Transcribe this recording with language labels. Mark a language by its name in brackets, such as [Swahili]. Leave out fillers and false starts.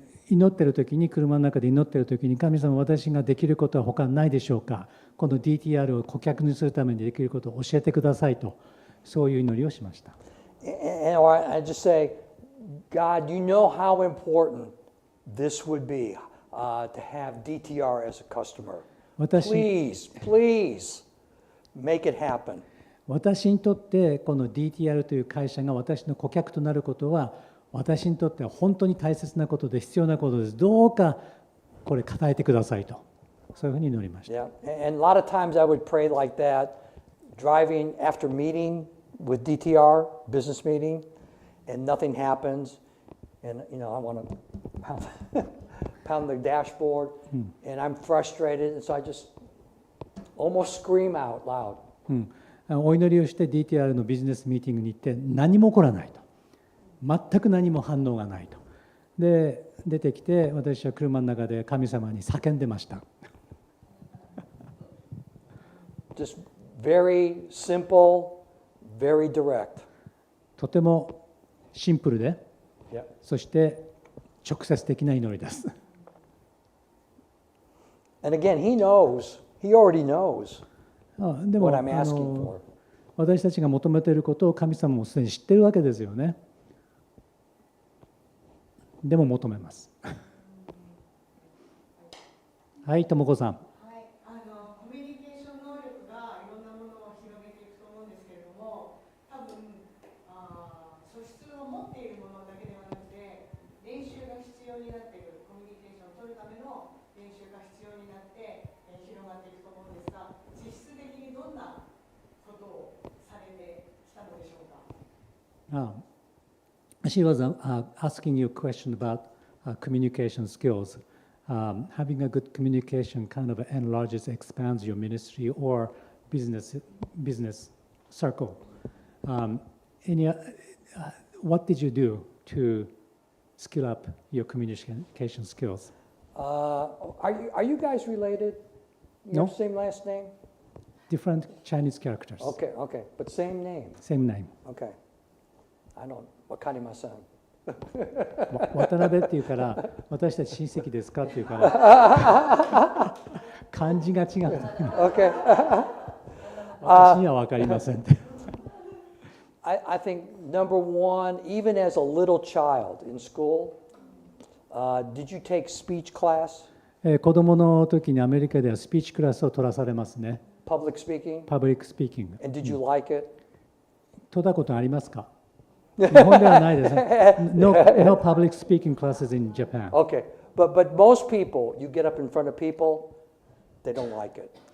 [Japanese] 祈ってる時に、車の中で祈ってる時に、神様、私ができることは他にないでしょうか。この DTR を顧客にするためにできることを教えてくださいと、そういう祈りをしました。 [English] Or I just say, God, you know how important this would be to have DTR as a customer. Please make it happen. [Japanese] 私にとってこの DTR という会社が私の顧客となることは私にとっては本当に大切なことで必要なことです。どうかこれ語えてくださいと、そういうふうに祈りました。 [English] Yeah, and a lot of times I would pray like that, driving after meeting with DTR, business meeting, and nothing happens, and I want to pound the dashboard, and I'm frustrated, and so I just almost scream out loud. [Japanese] お祈りをして DTR のビジネスミーティングに行って何も起こらないと、全く何も反応がないと。で出てきて私は車の中で神様に叫んでました。 [English] Just very simple, very direct. [Japanese] とてもシンプルで、 [English] Yeah. [Japanese] そして直接的な祈りです。 [English] And again, he already knows [Japanese] でも [English] what I'm asking for. [Japanese] 私たちが求めていることを神様もすでに知っているわけですよね。でも求めます。はい、ともこさん。コミュニケーション能力がいろんなものを広げていくと思うんですけれども、多分素質を持っているものだけではなくて練習が必要になっている、コミュニケーションを取るための練習が必要になって広がっていくと思うんですが、実質的にどんなことをされてきたのでしょうか。 [English] She was asking you a question about communication skills. Having a good communication kind of enlarges, expands your ministry or business circle. What did you do to skill up your communication skills? Are you guys related? You No. have the same last name? Different Chinese characters. Okay, but same name. Same name. Okay. I don't, [Japanese] わかりません。渡辺っていうから私たち親戚ですかっていうから漢字が違う。 [English] Okay. [Japanese] 私には分かりませんって。 [English] I think number one, even as a little child in school, did you take speech class? [Japanese] 子供の時にアメリカではスピーチクラスを取らされますね。 [English] Public speaking? [Japanese] パブリックスピーキング。 [English] And did you like it? [Japanese] 取ったことありますか？日本ではないですね。 [English] No public speaking classes in Japan. Okay, but most people, you get up in front of people, they don't like it.